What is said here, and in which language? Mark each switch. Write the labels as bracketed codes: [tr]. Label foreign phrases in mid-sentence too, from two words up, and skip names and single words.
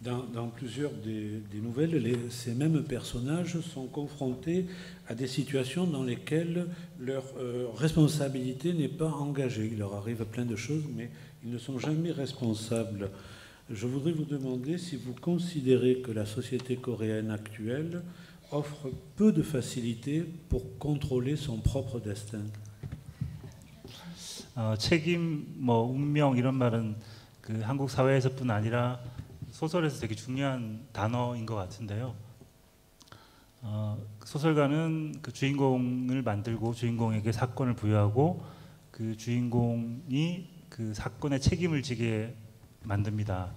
[fr] Dans plusieurs des nouvelles, ces mêmes personnages sont confrontés à des situations dans lesquelles leur responsabilité n'est pas engagée. Il leur arrive plein de choses, mais ils ne sont jamais responsables. Je voudrais vous demander si vous considérez que la société coréenne actuelle offre peu de facilité pour contrôler son propre destin. [ko] 책임, 뭐 운명 이런 말은 그 한국 사회에서뿐 아니라 소설에서 되게 중요한 단어인 것 같은데요. 소설가는 그 주인공을 만들고 주인공에게 사건을 부여하고 그 주인공이 그 사건의 책임을 지게 만듭니다.